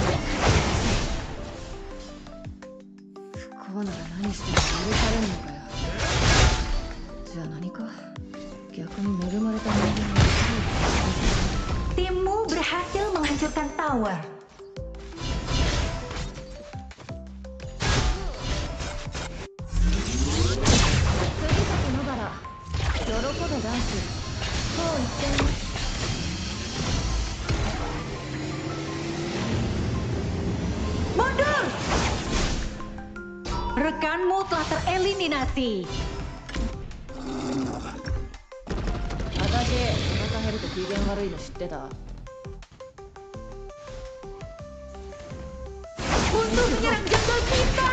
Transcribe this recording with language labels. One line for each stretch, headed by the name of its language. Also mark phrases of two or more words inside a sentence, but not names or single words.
Japanese: 不幸なら何しても許されんのかよ。じゃあ何か逆に恵まれた人間が
Indonesian: Timmu berhasil menghancurkan tower.
Japanese: 杉崎野原喜べ男子そう言ってんね。
Indonesian: Mundur! Rekanmu telah tereliminasi.
Japanese: 私お腹減ると機嫌悪いの知ってた。
Indonesian: Musuh menyerang jungle kita.